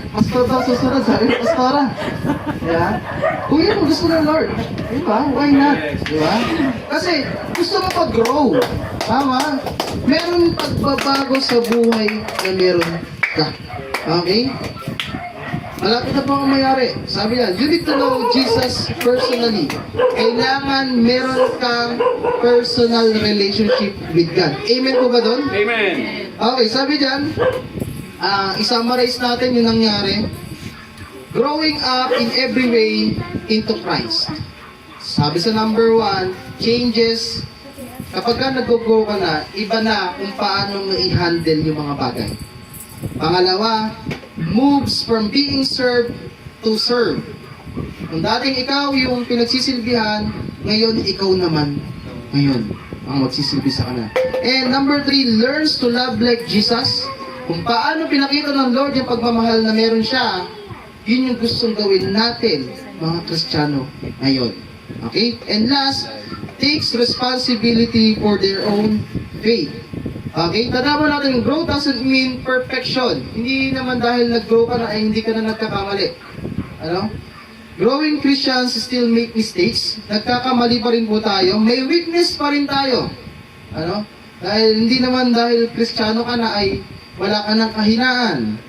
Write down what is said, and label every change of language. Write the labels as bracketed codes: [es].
[tl] Pastor daw susunod, sabi ni Pastora. [en] Yeah? [tl] Kung yun ang gusto ng Lord, diba? [en] Why not? [tl] Diba? Kasi gusto mo pag-grow. Tama? Meron pagbabago sa buhay na meron ka. Okay? Malapit na po ang mayari. Sabi niya, [en] you need to know Jesus personally. [tl] Kailangan meron kang [en] personal relationship with God. [tl] Amen po ba doon? Amen. Okay, sabi diyan, i-summarize natin yung nangyari. [en] Growing up in every way into Christ. [tl] Sabi sa [en] number 1, changes. [tl] Kapag ka nag-grow ka na, iba na kung paano i-handle yung mga bagay. Pangalawa, [en] moves from being served to serve. [tl] Kung dating ikaw yung pinagsisilbihan, ngayon ikaw naman ngayon ang magsisilbi sa kanila. [en] And number 3, learns to love like Jesus. [tl] Kung paano pinakita ng Lord yung pagmamahal na meron siya, yun yung gustong gawin natin, mga Kristiyano, ngayon. Okay? [en] And last, takes responsibility for their own faith. Okay? [tl] Tandaan natin, [en] growth doesn't mean perfection. [tl] Hindi naman dahil nag-grow ka na ay hindi ka na nagkakamali. Ano? [en] Growing Christians still make mistakes. [tl] Nagkakamali pa rin po tayo. May weakness pa rin tayo. Ano? Dahil hindi naman dahil Kristiyano ka na ay wala ka ng kahinaan.